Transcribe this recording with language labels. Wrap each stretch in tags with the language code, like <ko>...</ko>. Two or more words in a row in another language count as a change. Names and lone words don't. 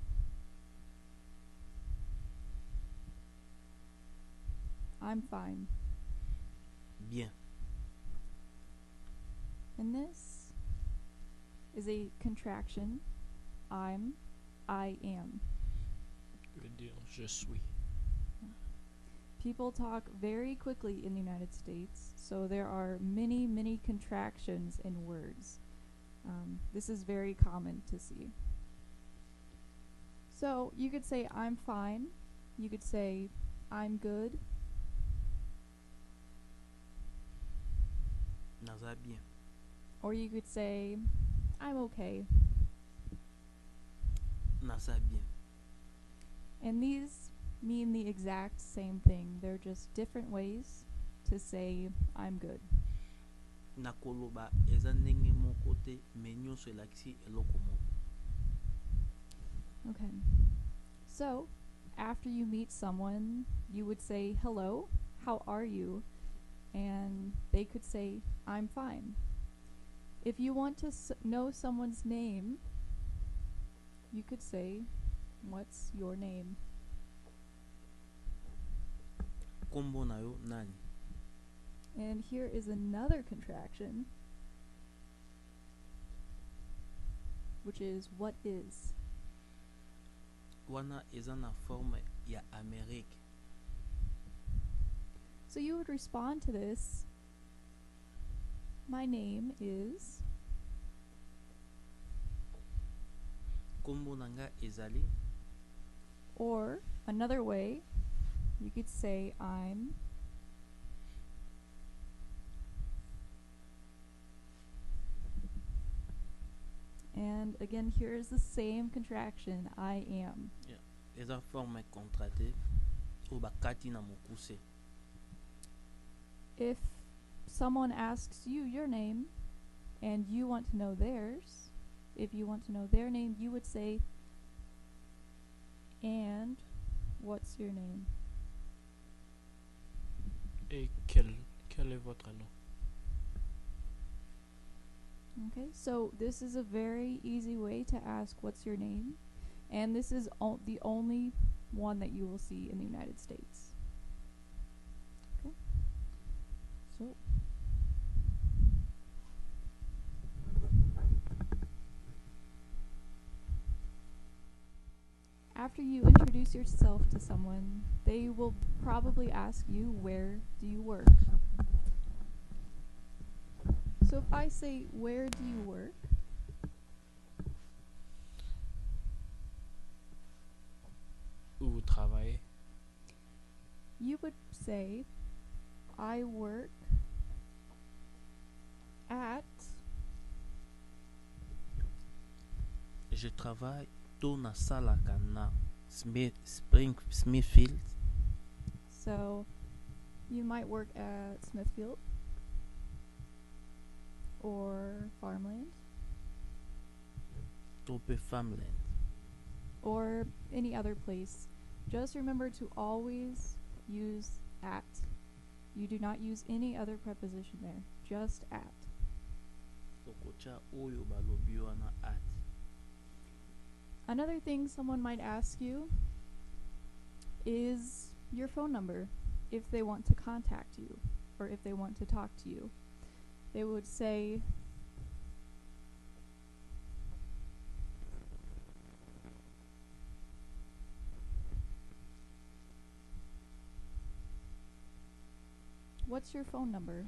<en>I'm fine.</en> <fr>Bien.</fr> <en>And this is a contraction. I am.</en> <fr>Je veux dire je suis.</fr> <en>People talk very quickly in the United States, so there are many, many contractions in words. This is very common to see. So you could say I'm fine. You could say I'm good.</en> <ln>Naza bien.</ln> <en>Or you could say I'm okay.</en> <ln>Naza bien.</ln> <en>And these mean the exact same thing. They're just different ways to say I'm good.</en> <ln>Na koloba eza ndenge moko te me nyonso elakisi eloko moko.</ln> <en>Okay. So, after you meet someone, you would say, hello, how are you? And they could say, I'm fine. If you want to know someone's name, you could say, what's your name?</en> <ln>Kombo na yo nani?</ln> <en>And here is another contraction, which is what is.</en> <ln>Wana eza na forme ya Amérique.</ln> <en>So you would respond to this, my name is.</en> <ln>Kombo nanga ezali.</ln> <en>Or another way, you could say I'm. And again, here is the same contraction, I am. Yeah.</en> <ln>Eza</ln> <fr>forme contractée ou</fr> <ln>bakati na mokuse.</ln> <en>If someone asks you your name and you want to know theirs, if you want to know their name, you would say, and what's your name?</en> <fr>Et quel est votre nom?</fr> <en>Okay, so this is a very easy way to ask what's your name, and this is the only one that you will see in the United States. Okay, so after you introduce yourself to someone, they will probably ask you, where do you work? So if I say, where do you work?</en> <fr>Où vous travaillez?</fr> <en>You would say, I work at.</en> <fr>Je travaille</fr> <ln>to na salaka na Smithfield.</ln> <en>So you might work at Smithfield or Farmland</en> <ln>Tope farmland.</ln> <en>or any other place. Just remember to always use at. You do not use any other preposition there, just at.</en> <ln>Okocha oyo balobi wana at.</ln> <en>Another thing someone might ask you is your phone number if they want to contact you or if they want to talk to you. They would say, what's your phone number?</en>